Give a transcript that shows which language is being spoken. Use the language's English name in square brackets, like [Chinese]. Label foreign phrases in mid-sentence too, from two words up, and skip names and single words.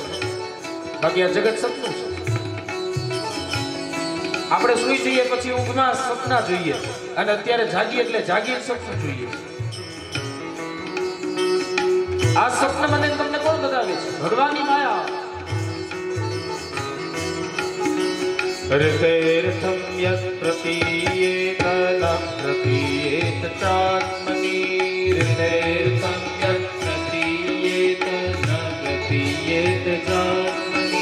[Gujarati] બાકી આ જગત સપનું છે. આપણે સુઈ જઈએ પછી ઊંઘમાં સપના જોઈએ અને અત્યારે જાગીએ એટલે જાગીને સપનું જોઈએ. આ સપન મને તમને કોણ બતાવે છે? ભગવાનની માયા. [Sanskrit] ऋतेर्थं यत् प्रतीयेत न प्रतीयेत चात्मनि. ऋतेर्थं यत् प्रतीयेत न प्रतीयेत चात्मनि.